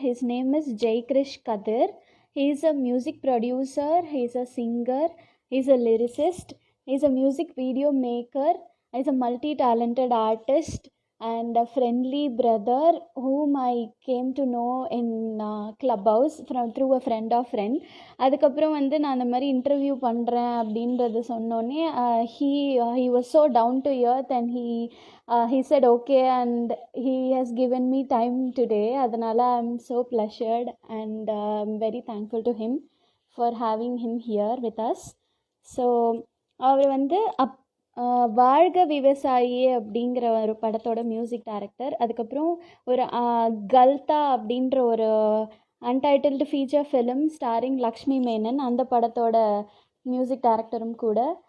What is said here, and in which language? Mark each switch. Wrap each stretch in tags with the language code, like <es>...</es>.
<en>His name is Jaikrish Kathir. He is a music producer, he is a singer, he is a lyricist, he is a music video maker, he is a multi talented artist and a friendly brother whom I came to know in Clubhouse through a friend of friend.</en> <ta>அதுக்கப்புறம் நான் அந்த மாதிரி interview பண்ணுறேன் அப்படின்றது சொன்னோன்னே</ta> <en>he was so down to earth and he said okay and he has given me time today.</en> <ta>அதனால்</ta> <en>I'm so pleasured and I'm very thankful to him for having him here with us.</en> <ta>So அவர் வாழ்க விவசாயியே அப்படிங்கிற ஒரு படத்தோட music director. அதுக்கப்புறம் ஒரு கல்தா அப்படின்ற ஒரு untitled feature film starting Lakshmi Menon, அந்த படத்தோட மியூசிக் டைரக்டரும் கூட.</ta>